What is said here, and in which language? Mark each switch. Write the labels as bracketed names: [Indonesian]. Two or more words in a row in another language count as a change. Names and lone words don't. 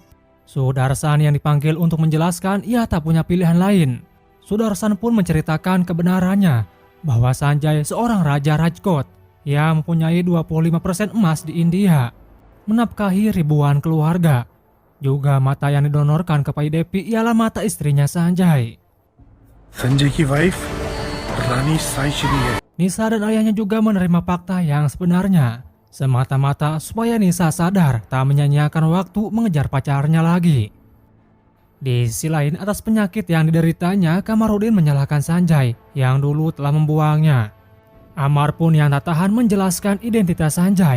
[Indonesian] Sudarsan yang dipanggil untuk menjelaskan ia tak punya pilihan lain. Sudarsan pun menceritakan kebenarannya bahwa Sanjay seorang raja Rajkot yang mempunyai 25% emas di India. menafkahi ribuan keluarga. Juga mata yang didonorkan ke Pai Devi ialah mata istrinya Sanjay. [Hindi] संजय की वाइफ रानी साई श्री है। [Indonesian] Nisa dan ayahnya juga menerima fakta yang sebenarnya, semata-mata supaya Nisa sadar tak menyanyiakan waktu mengejar pacarnya lagi. Di sisi lain, atas penyakit yang dideritanya, Kamarudin menyalahkan Sanjay yang dulu telah membuangnya. Amar pun yang tak tahan menjelaskan identitas Sanjay.